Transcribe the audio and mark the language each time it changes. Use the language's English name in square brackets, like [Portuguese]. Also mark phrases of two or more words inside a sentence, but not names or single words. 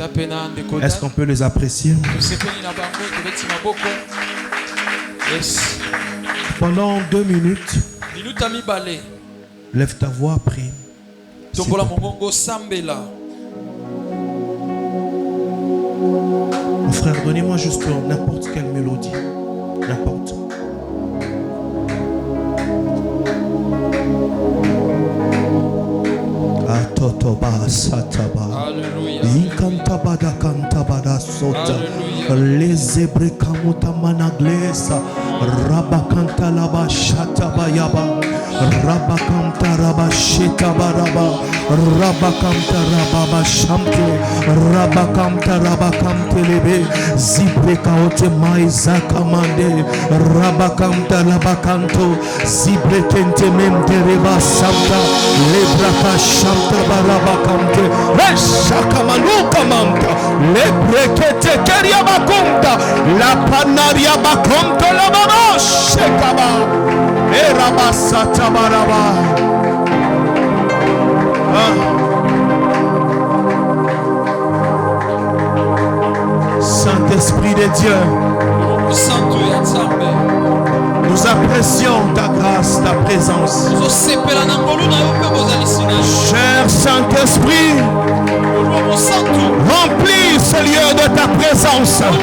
[French] Est-ce qu'on peut les apprécier? Pendant 2 minutes, lève ta voix, prie. Mon frère, donnez-moi juste n'importe quelle mélodie. N'importe. Atotoba sataba. Inkantabada kantabada sota. Les hébreux kamuta managlesa. Rabakanta laba shataba yaba. Rabakanta raba shetaba raba. Rabakamta rababa shamte. Rabakamta rabakamte lebe. Zibreka ote maiza kamande. Rabakamta rabakanto. Zibrekente mente reba samta. Lebraka shamta barabakamte. Shakamaluka manta. Lebrekete keria bakumta. La panaria bakumta la baba. Shekaba. Erabasata baraba. Saint-Esprit de Dieu, nous apprécions ta grâce, ta présence. Cher Saint-Esprit, remplis ce lieu de ta présence.